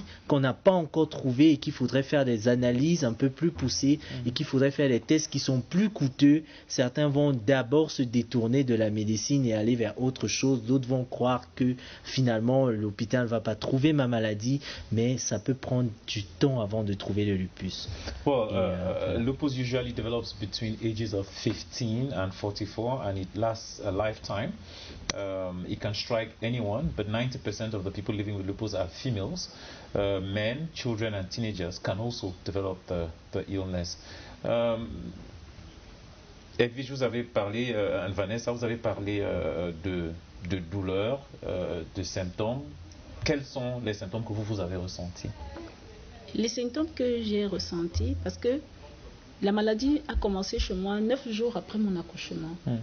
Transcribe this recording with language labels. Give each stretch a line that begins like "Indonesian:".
French: maladie qu'on n'a pas encore trouvée et qu'il faudrait faire des analyses un peu plus poussées et qu'il faudrait faire des tests qui sont plus coûteux. Certains vont d'abord se détourner de la médecine et aller vers autre chose. D'autres vont croire que finalement l'hôpital ne va pas trouver ma maladie, mais ça peut prendre du temps avant de trouver le lupus.
English: Well, lupus usually develops between ages of 15 and 44 and it lasts a lifetime. It can strike anyone, but 90% of the people living with lupus are females. Men, children and teenagers can also develop the illness.
French: Edwige, vous avez parlé, Vanessa, vous avez parlé de douleurs, de symptômes. Quels sont les symptômes que vous avez ressentis? Les symptômes que j'ai ressentis, parce que la maladie a commencé chez moi 9 jours après mon accouchement.